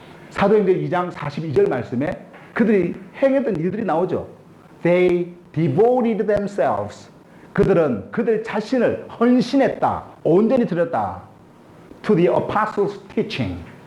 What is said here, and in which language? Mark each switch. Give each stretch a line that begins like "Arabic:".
Korean: 사도행전 2장 42절 말씀에 그들이 행했던 일들이 나오죠.
English: They devoted themselves.
Korean: 그들은 그들 자신을 헌신했다. 온전히 드렸다.
English: To the apostles' teaching.